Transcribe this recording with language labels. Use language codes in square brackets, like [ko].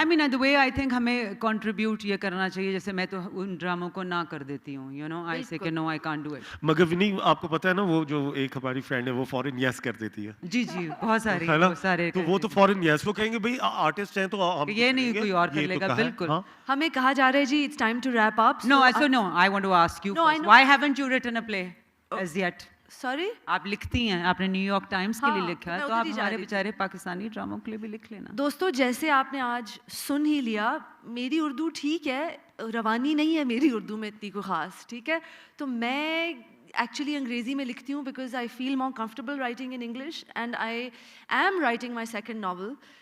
[en] I mean the way I think [ur] ہمیں contribute یہ کرنا چاہیے, جیسے میں تو ان ڈراموں کو نہ کر دیتی ہوں, you know, I say کہ [en] no I can't do it. [ur] مگر ونی آپ کو پتہ ہے نا وہ جو ایک ہماری فرینڈ ہے وہ فورن یس کر دیتی ہے. جی بہت سارے تو وہ تو فورن یس, وہ کہیں گے بھائی آرٹسٹ ہیں تو ہم یہ نہیں کوئی اور کر لے گا. بالکل ہمیں کہا جا رہا ہے جی [en] it's time to wrap up. No, I want to ask you first, why haven't you written a play as yet? Sorry? [ur] آپ لکھتی ہیں, آپ نے نیو یارک ٹائمز کے لیے لکھا ہے, تو آپ ہمارے بیچارے پاکستانی ڈراموں کے لیے بھی لکھ لینا. دوستو جیسے آپ نے آج سن ہی لیا, میری اردو ٹھیک ہے, روانی نہیں ہے میری اردو میں اتنی کوئی خاص, ٹھیک ہے, تو میں ایکچولی انگریزی میں لکھتی ہوں [en] Because I feel more comfortable writing in English, and I am writing my second novel.